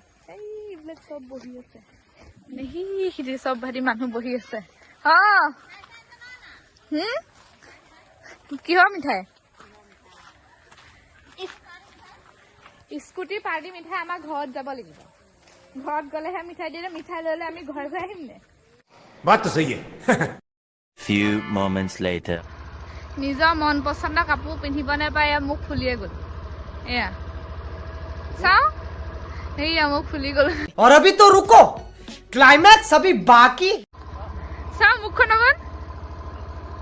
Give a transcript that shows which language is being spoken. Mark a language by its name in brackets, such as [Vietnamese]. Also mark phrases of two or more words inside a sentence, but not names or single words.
[Assamese] এইবিলাক চব বহি আছে, সিহঁতি চব ভাইটি মানুহ বহি আছে। কিহৰ মিঠাই? স্কুটি পাৰ্টি মিঠাই আমাৰ ঘৰত যাব লাগিব। ঘৰত গ'লেহে মিঠাই দিয়ে। মিঠাই লৈ আমি ঘৰে আহিম নে? [Hindi] बात तो सही है। [English] Few moments later. [Assamese] নিজৰ মন পচন্দৰ কাপোৰ পিন্ধিব নাপায়, মুখ ফুলিয়ে গ'ল। এয়া চাও, এইয়া মুখ ফুলি গ'ল। [Hindi] और अभी तो रुको, क्लाइमैक्स अभी बाकी। [Assamese] চাও মুখখন অকণ